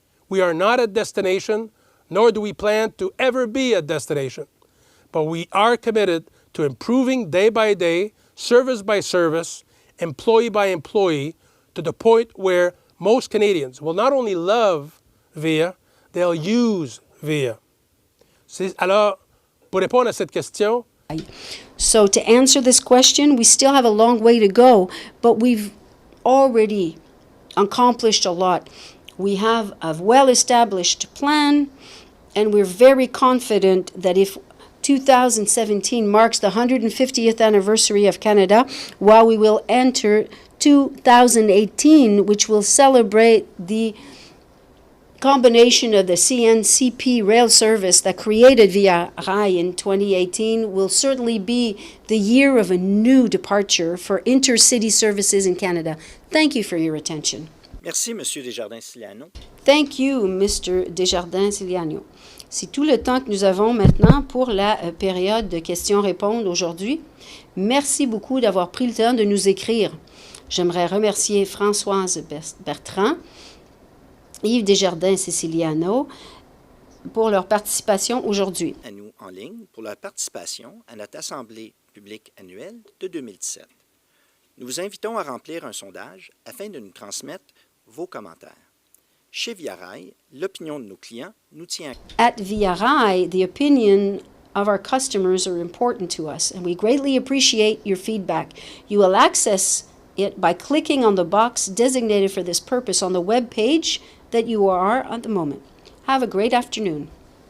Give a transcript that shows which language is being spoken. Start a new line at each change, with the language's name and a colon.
English: We are not a destination, nor do we plan to ever be a destination. But we are committed to improving day by day, service by service, employee by employee, to the point where most Canadians will not only love VIA, they'll use VIA.
French: Alors, pour répondre à cette question,
English: so to answer this question, we still have a long way to go, but we've already accomplished a lot. We have a well-established plan, and we're very confident that if 2017 marks the 150th anniversary of Canada, while we will enter 2018, which will celebrate the combination of the CNCP rail service that created Via Rail in 2018, will certainly be the year of a new departure for intercity services in Canada. Thank you for your attention.
French: Merci, Monsieur Desjardins-Siliano.
English: Thank you, Mr. Desjardins-Siliano.
French: C'est tout le temps que nous avons maintenant pour la période de questions-réponses aujourd'hui. Merci beaucoup d'avoir pris le temps de nous écrire. J'aimerais remercier Françoise Bertrand, Yves Desjardins-Siciliano pour leur participation aujourd'hui. À nous en ligne pour leur participation à notre Assemblée publique annuelle de 2017. Nous vous invitons à remplir un sondage afin de nous transmettre vos commentaires. Chez Via Rail, l'opinion de nos clients nous tient.
English: At Via Rail, the opinion of our customers are important to us, and we greatly appreciate your feedback. You will access it by clicking on the box designated for this purpose on the web page that you are at the moment. Have a great afternoon.